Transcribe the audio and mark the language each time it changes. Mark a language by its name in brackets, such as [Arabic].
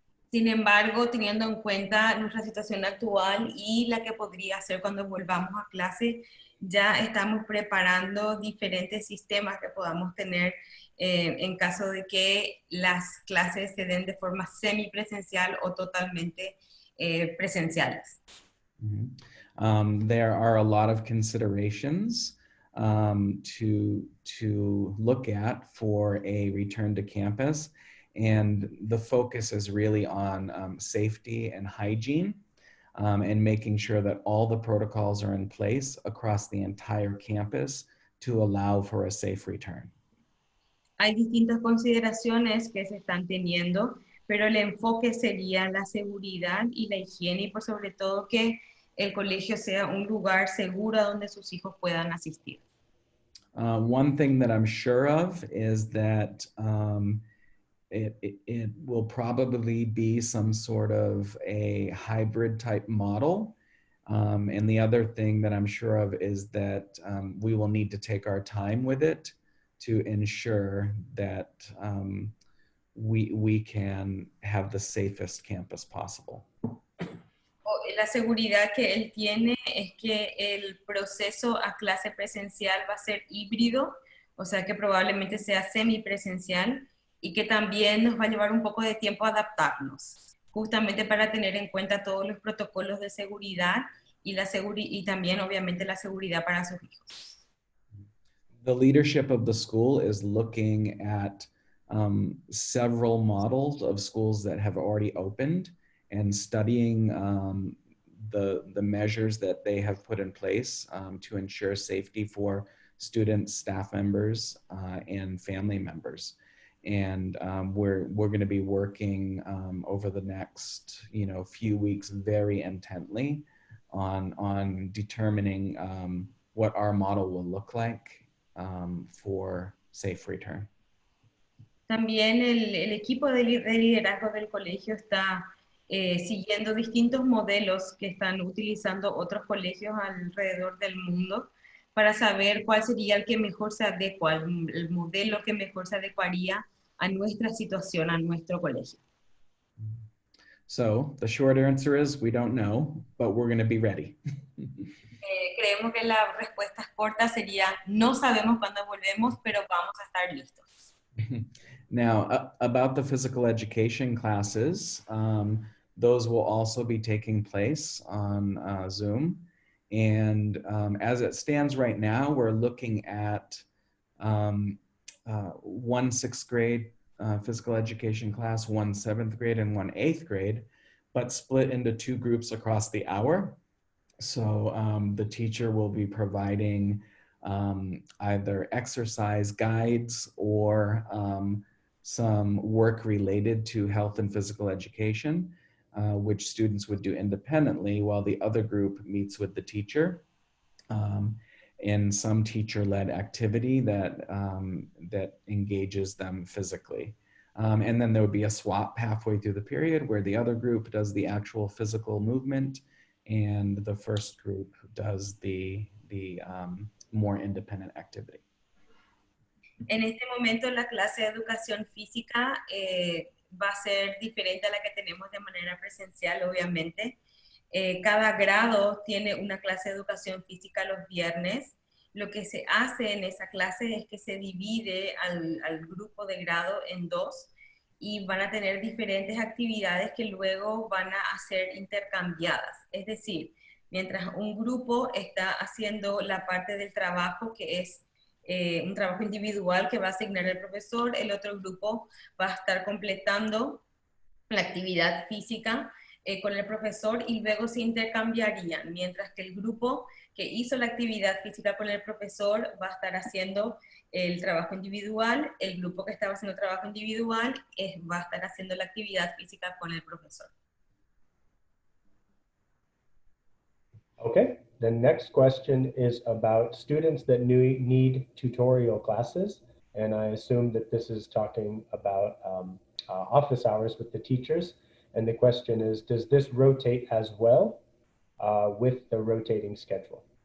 [Spanish] Sin embargo, teniendo en cuenta nuestra situación actual y la que podría ser cuando volvamos a clase, ya estamos preparando diferentes sistemas que podamos tener en caso de que las clases se den de forma semipresencial o totalmente presenciales. [English] There are a lot of considerations to look at for a return to campus. And the focus is really on safety and hygiene and making sure that all the protocols are in place across the entire campus to allow for a safe return. [Spanish] Hay distintas consideraciones que se están teniendo, pero el enfoque sería la seguridad y la higiene y por sobre todo que el colegio sea un lugar seguro donde sus hijos puedan asistir. [English] One thing that I'm sure of is that it will probably be some sort of a hybrid type model. And the other thing that I'm sure of is that we will need to take our time with it to ensure that we can have the safest campus possible. [Spanish] La seguridad que él tiene es que el proceso a clase presencial va a ser híbrido, o sea que probablemente sea semipresencial y que también nos va a llevar un poco de tiempo adaptarnos, justamente para tener en cuenta todos los protocolos de seguridad y también obviamente la seguridad para sus hijos. [English] The leadership of the school is looking at several models of schools that have already opened and studying the measures that they have put in place to ensure safety for students, staff members, and family members. And we're going to be working over the next few weeks very intently on determining what our model will look like for safe return. [Spanish] También el equipo de liderazgo del colegio está siguiendo distintos modelos que están utilizando otros colegios alrededor del mundo para saber cuál sería el que mejor se adecua, el modelo que mejor se adecuaría a nuestra situación, a nuestro colegio. [English] So the short answer is we don't know, but we're going to be ready. [Spanish] Creemos que la respuesta corta sería no sabemos cuándo volvemos, pero vamos a estar listos. [English] Now, about the physical education classes, those will also be taking place on Zoom. And as it stands right now, we're looking at one 6th grade physical education class, one 7th grade, and one 8th grade, but split into 2 groups across the hour. So the teacher will be providing either exercise guides or some work related to health and physical education, which students would do independently while the other group meets with the teacher in some teacher-led activity that engages them physically. And then there would be a swap halfway through the period where the other group does the actual physical movement and the first group does the more independent activity. [Spanish] En este momento la clase de educación física va a ser diferente a la que tenemos de manera presencial, obviamente. Cada grado tiene una clase de educación física los viernes. Lo que se hace en esa clase es que se divide al grupo de grado en 2 y van a tener diferentes actividades que luego van a ser intercambiadas. Es decir, mientras un grupo está haciendo la parte del trabajo que es un trabajo individual que va a asignar el profesor, el otro grupo va a estar completando la actividad física con el profesor y luego se intercambiarían, mientras que el grupo que hizo la actividad física con el profesor va a estar haciendo el trabajo individual, el grupo que estaba haciendo trabajo individual va a estar haciendo la actividad física con el profesor. [English] Okay, the next question is about students that need tutorial classes. And I assume that this is talking about office hours with the teachers. And the question is, does this rotate as well with the rotating schedule?